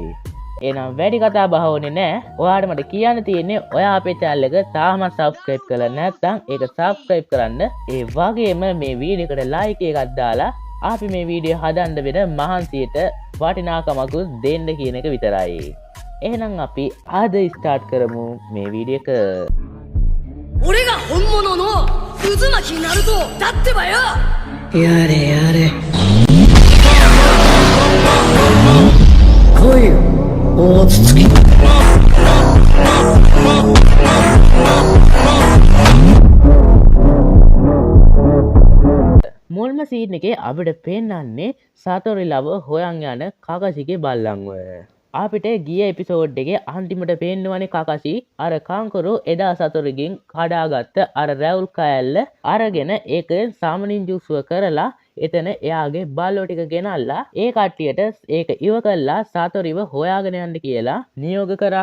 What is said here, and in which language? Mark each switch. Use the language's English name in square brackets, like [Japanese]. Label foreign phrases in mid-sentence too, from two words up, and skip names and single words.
[Sinhala] එහෙනම් වැඩි කතා බහ ඕනේ නැහැ. ඔයාට මට කියන්න තියෙන්නේ ඔයා අපේ channel එක තාමත් subscribe කරලා නැත්නම් ඒක subscribe කරන්න. ඒ වගේම මේ වීඩියෝ එකට like එකක් දාලා අපි මේ වීඩියෝ හදන්න වෙන මහන්සියට වටිනාකමක් දෙන්න කියන එක විතරයි. එහෙනම් අපි ආද ස්ටාර්ට් කරමු මේ වීඩියෝ එක. [Japanese] 俺が本物の渦巻きになるとだってばよやれやれ来いよ大筒木 [Sinhala] මුල්ම සීන් එකේ අපිට පෙන්නන්නේ සතොරි ලව හොයන් යන කාකාසිගේ බල්ලන්ව. අපිට ගිය එපිසෝඩ් එකේ අන්තිමට පේන්නවනේ කාකාසි අර කාංකරු එදා සතොරිගෙන් කඩාගත්ත අර රැවුල් කෑල්ල අරගෙන ඒක සාමනින් ජූස්ව කරලා එතන එයාගේ බල්ලෝ ටික ගෙනල්ලා ඒ කට්ටියට ඒක ඉව කළා සතොරිව හොයාගෙන යන්න කියලා නියෝග කරා.